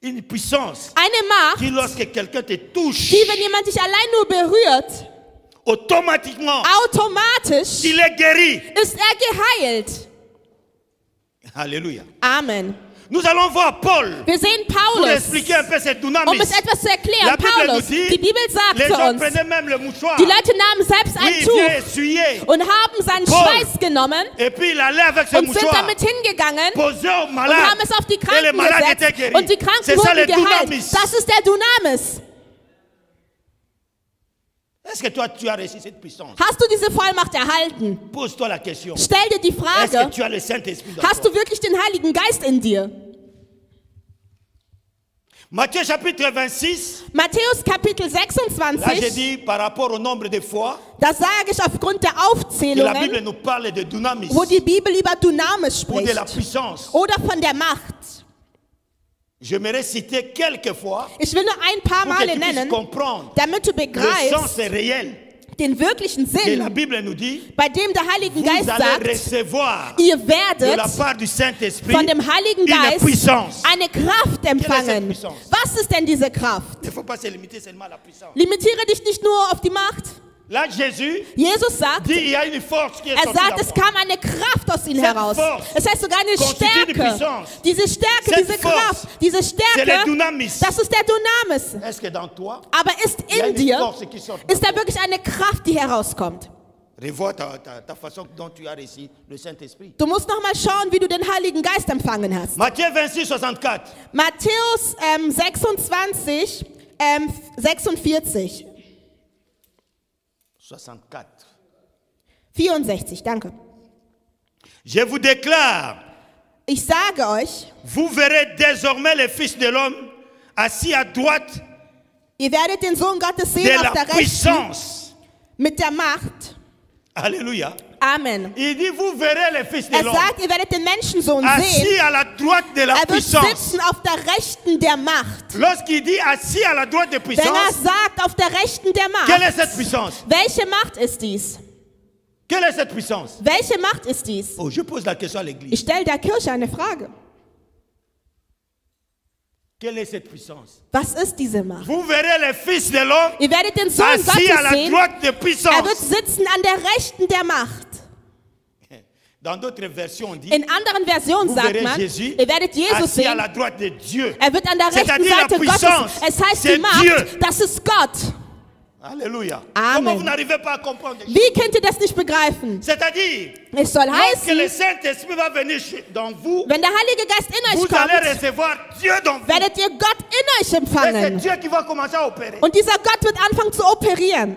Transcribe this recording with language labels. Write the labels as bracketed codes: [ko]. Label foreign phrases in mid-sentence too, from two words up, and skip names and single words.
[fr] Une puissance [de] Eine Macht, [fr] qui, lorsque quelqu'un te touche, [de] die, wenn jemand dich allein nur berührt, [fr] automatiquement, [de] automatisch [fr] il est guéri. [de] ist geheilt. [fr] Alléluia. [de] Amen. [fr] Nous allons voir Paul [de] Wir sehen [fr] pour [de] Paulus, [fr] expliquer un peu cette dunamis. [de] um es etwas zu erklären. [fr] La Bible [de] Paulus, [fr] nous dit, [de] die Bibel [fr] les [de] sagte [fr] gens [de] uns, [fr] prenaient même le mouchoir. [de] die Leute nahmen selbst [fr] Oui, [de] ein [fr] il [de] Tuch [fr] vient essuyer. [de] und haben seinen [fr] Paul. [de] Schweiß genommen [fr] Et puis il allait avec ce [de] und sind [fr] mouchoir, [de] damit hingegangen [fr] posé au [de] und [fr] malade. [de] haben es auf die [fr] Et les [de] Kranken [fr] malades étaient [de] gesetzt [fr] guéris. [de] und die Kranken [fr] C'est ça [de] wurden [fr] le [de] geheilt. [fr] dunamis. [de] Das ist der Dunamis. [fr] Est-ce que toi tu as reçu cette puissance? [de] Hast du diese Vollmacht erhalten? [fr] Pose-toi la question. [de] Stell dir die [fr] Est-ce que [de] Frage, [fr] tu as le Saint-Esprit dans [de] hast [fr] toi? [de] du wirklich den Heiligen Geist in dir? [fr] Matthieu chapitre 26. [de] Matthäus Kapitel [fr] Là, j'ai [de] 26, [fr] dit par rapport au nombre de fois [de] da sage ich aufgrund der [fr] que la Bible [de] Aufzählungen, [fr] nous parle de dunamis [de] wo die Bibel über Dunamis [fr] ou de la [de] spricht [fr] puissance. [de] oder von der Macht. [fr] J'aimerais citer quelques fois [de] Ich will nur ein paar [fr] pour que [de] Male [fr] tu puisses [de] nennen, [fr] comprendre [de] damit du [fr] le sens [de] begreifst [fr] réel [de] den wirklichen [fr] que la [de] Sinn, [fr] Bible nous dit. [de] bei dem der Heilige [fr] Vous [de] Geist [fr] allez [de] sagt, [fr] recevoir [de] ihr [fr] de la [de] werdet [fr] part du Saint-Esprit [de] von dem Heiligen [fr] une [de] Geist [fr] puissance. [de] eine Kraft empfangen. [fr] puissance? [de] Was ist denn diese Kraft? [fr] Il ne faut pas se limiter seulement à la puissance. [de] Limitiere dich nicht nur auf die Macht. [fr] Là, Jésus [de] Jesus sagt, [fr] dit il y a une force qui est [de] er [fr] sortie [de] sagt, [fr] de [de] es [fr] moi. [de] kam eine Kraft aus ihnen [fr] Cette [de] heraus. [fr] force [de] Es heißt sogar eine [fr] constitue die [de] Stärke. [fr] puissance. [de] Diese Stärke, [fr] Cette [de] diese [fr] force, [de] Kraft, diese [fr] C'est le [de] Stärke, [fr] dunamis. [de] das ist der Dunamis. [fr] Est-ce que dans toi, [de] Aber ist [fr] il y a [de] in [fr] une [de] dir, [fr] force qui sort de [de] ist da [fr] toi? [de] wirklich eine Kraft, die herauskommt. [fr] Revois ta façon dont tu as reçu le Saint-Esprit. [de] Du musst noch mal schauen, wie du den Heiligen Geist empfangen hast. [fr] Matthieu 26, 64. [de] Matthäus 26, 46. [fr] 64. [de] 64, danke. [fr] Je vous déclare, [de] Ich sage euch, [fr] vous verrez désormais le Fils de l'homme assis à droite [de] ihr werdet den Sohn Gottes [fr] de [de] sehen auf [fr] la [de] der Rechten [fr] puissance. [de] mit der Macht. [fr] Alléluia. [de] Amen. [fr] Il dit, vous verrez le Fils de [de] Er [fr] l'homme [de] sagt, ihr werdet den Menschensohn [fr] assis [de] sehen. [fr] à la droite de la [de] Er wird [fr] puissance. [de] sitzen auf der Rechten der Macht. [fr] Lorsqu'il dit assis à la droite de [de] Wenn er [fr] puissance, [de] sagt, auf der Rechten der [fr] quelle est [de] Macht, [fr] cette puissance? [de] welche Macht ist dies? [fr] Quelle est cette puissance? [de] Welche Macht ist dies? [fr] Oh, je pose la question à l'église. [de] Ich stelle der Kirche eine Frage. [fr] Quelle est cette puissance? [de] Was ist diese Macht? [fr] Vous verrez le Fils de l'homme [de] Ihr werdet den Sohn [fr] assis à [de] Gottes [fr] la [de] sehen. [fr] droite de [de] Er wird [fr] puissance. [de] sitzen an der Rechten der Macht. [fr] Dans d'autres versions, on dit, [de] In anderen Versionen [fr] vous [de] sagt [fr] verrez [de] man, [fr] Jésus [de] ihr werdet Jesus [fr] assis à [de] sehen. [fr] la droite de Dieu. [de] Er wird an der rechten [fr] C'est-à-dire la [de] Seite [fr] puissance, [de] Gottes. Es heißt [fr] c'est [de] die Macht, [fr] Dieu. [de] das ist Gott. [fr] Alléluia. [de] Amen. [fr] Comment vous n'arrivez pas à comprendre? [de] Wie könnt ihr das nicht begreifen? [fr] C'est-à-dire, [de] Es soll [fr] lorsque le [de] heißen, [fr] Saint-Esprit va venir dans vous, [de] wenn der Heilige Geist in [fr] vous [de] euch [fr] allez [de] kommt, [fr] recevoir Dieu dans vous. [de] werdet ihr Gott in euch [fr] Et c'est [de] empfangen. [fr] Dieu qui va commencer à opérer. [de] Und dieser Gott wird anfangen zu operieren.